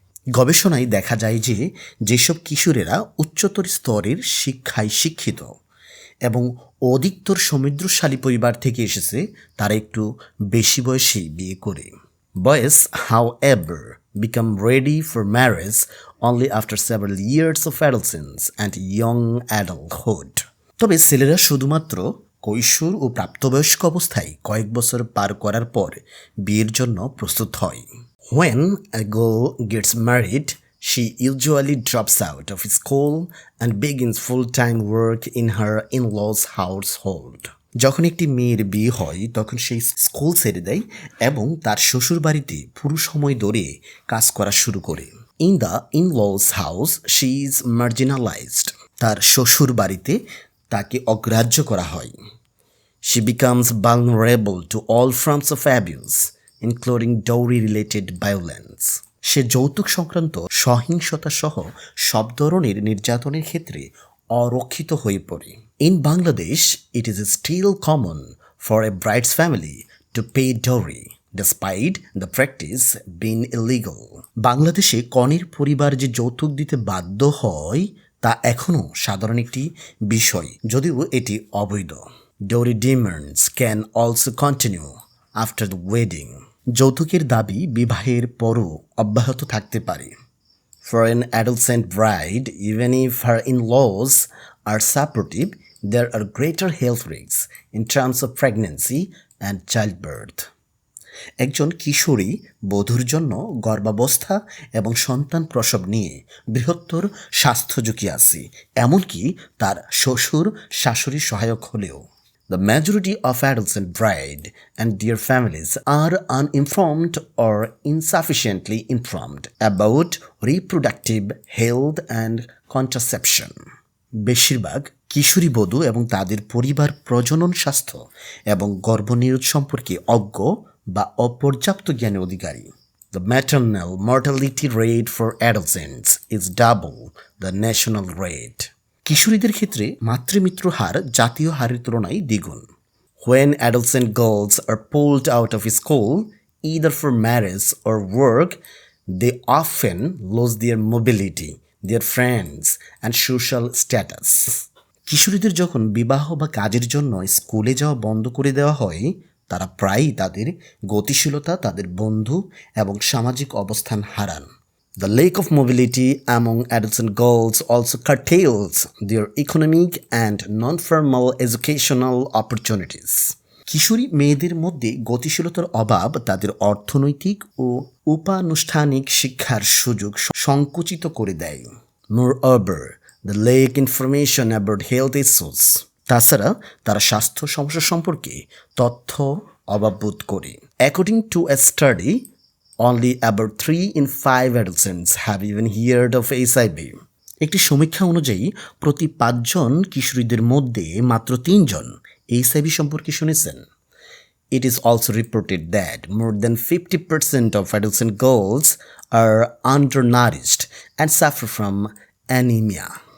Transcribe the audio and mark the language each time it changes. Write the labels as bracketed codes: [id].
[bn] গবেষণায় দেখা যায় যে যেসব কিশোরেরা উচ্চতর স্তরের শিক্ষায় শিক্ষিত এবং অধিকতর সমৃদ্ধশালী পরিবার থেকে এসেছে তারা একটু বেশি বয়সেই বিয়ে করে। [en] Boys, however, become ready for marriage only after several years of adolescence and young adulthood. [bn] তবে ছেলেরা শুধুমাত্র কৈশোর ও প্রাপ্তবয়স্ক অবস্থায় কয়েক বছর পার করার পর বিয়ের জন্য প্রস্তুত হয়। [en] When a girl gets married, she usually drops out of school and begins full-time work in her in-laws' household. [bn] যখন একটি মেয়ের বিয়ে হয় তখন সেই স্কুল ছেড়ে দেয় এবং তার শ্বশুর বাড়িতে পুরো সময় ধরে কাজ করা শুরু করে। [en] In the in-laws' house, she is marginalized. [bn] তার শ্বশুর বাড়িতে তাকে অগ্রাহ্য করা হয়। [en] She becomes vulnerable to all forms of abuse, including dowry-related violence. [bn] সে যৌতুক সংক্রান্ত সহিংসতা সহ সব ধরনের নির্যাতনের ক্ষেত্রে অরক্ষিত হয়ে পড়ে। [en] In Bangladesh, it is still common for a bride's family to pay dowry, despite the practice being illegal. [bn] বাংলাদেশে কনের পরিবার যে যৌতুক দিতে বাধ্য হয় তা এখনও সাধারণ একটি বিষয়, যদিও এটি অবৈধ। [en] Dowry demands can also continue after the wedding. [bn] যৌতুকের দাবি বিবাহের পরও অব্যাহত থাকতে পারে। [en] For an adolescent bride, even if her in-laws are supportive, there are greater health risks in terms of pregnancy and childbirth. [bn] একজন কিশোরী বধূর জন্য গর্ভাবস্থা এবং সন্তান প্রসব নিয়ে বৃহত্তর স্বাস্থ্য ঝুঁকি আছে, এমনকি তার শ্বশুর শাশুড়ি সহায়ক হলেও। [en] The majority of adolescent bride and their families are uninformed or insufficiently informed about reproductive health and contraception. [bn] বেশিরভাগ কিশোরী বধূ এবং তাদের পরিবার প্রজনন স্বাস্থ্য এবং গর্ভনিরোধ সম্পর্কে অজ্ঞ বা অপর্যাপ্ত জ্ঞানের অধিকারী। [en] The maternal mortality rate for adolescents is double the national rate. [bn] কিশোরীদের ক্ষেত্রে মাতৃমৃত্যুর হার জাতীয় হারের তুলনায় দ্বিগুণ। [en] When adolescent girls are pulled out of school, either for marriage or work, they often lose their mobility, their friends, and social status. [bn] কিশোরীদের যখন বিবাহ বা কাজের জন্য স্কুলে যাওয়া বন্ধ করে দেওয়া হয়, তারা প্রায়ই তাদের গতিশীলতা, তাদের বন্ধু এবং সামাজিক অবস্থান হারান। [en] The lack of mobility among adolescent girls also curtails their economic and non-formal educational opportunities. [bn] কিশোরী মেয়েদের মধ্যে গতিশীলতার অভাব তাদের অর্থনৈতিক ও উপানুষ্ঠানিক শিক্ষার সুযোগ সংকুচিত করে দেয়। [en] Moreover, the lack information about health issues. [bn] তাছাড়া তারা স্বাস্থ্য সমস্যা সম্পর্কে তথ্য অভাববোধ করে। [en] According to a study, only about 3 in 5 adolescents have even heard of HIV. [bn] একটি সমীক্ষা অনুযায়ী প্রতি 5 জন কিশোরীদের মধ্যে মাত্র 3 জন HIV সম্পর্কে শুনেছেন। [en] It is also reported that more than 50% of adolescent girls are undernourished and suffer from anemia.